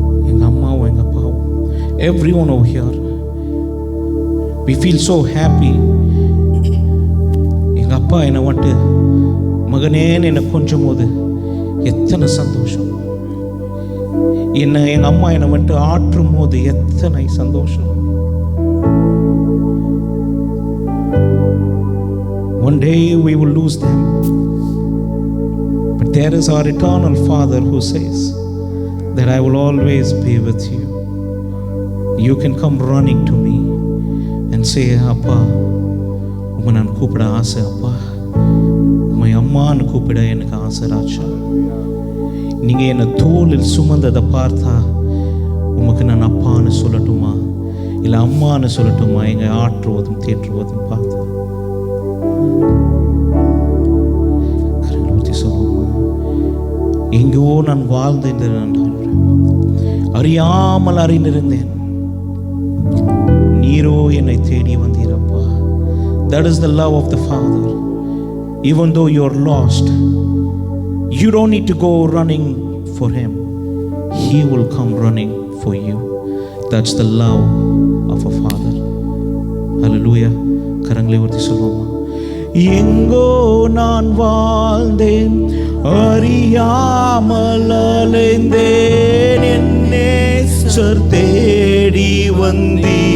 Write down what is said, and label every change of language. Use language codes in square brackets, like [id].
[ta] எங்க அம்மாவும் எங்க அப்பாவும், [en] everyone over here, we feel so happy. [ta] எங்க அப்பா என்னை வந்துட்டு மகனேன்னு என்னை கொஞ்சம் போது எத்தனை சந்தோஷம், எங்க அம்மா என்னை வந்துட்டு ஆற்றும் போது எத்தனை சந்தோஷம். [en] One day we will lose them, but there is our eternal Father who says that I will always be with you. You can come running to me and say, [ta] அப்பா உம்மை நான் கூப்பிட ஆசை, அப்பா உம்மை அம்மான்னு கூப்பிட எனக்கு ஆசை ராஜா. நீங்கள் என்னை தோளில் சுமந்ததை பார்த்தா உமக்கு நான் அப்பான்னு சொல்லட்டுமா இல்லை அம்மான்னு சொல்லட்டுமா? எங்க ஆற்றுவதும் தேற்றுவதும் பார்த்தா கரங்களை சொல்லுவோமா? எங்கோ நான் வாழ்ந்திருந்தேன், அறியாமல் அறிந்திருந்தேன், நீரோ என்னை தேடி வந்தீரப்பா. [en] That is the love of the Father. Even though you're lost, you don't need to go running for him. He will come running for you. That's the love of a father. [ta] Hallelujah. கரங்களை உயர்த்தி சொல்வோமா? எங்கோ நான் வாழ்ந்தேன், அறியாமல் அலைந்தேன், என் நேசர் தேடி வந்தீர்.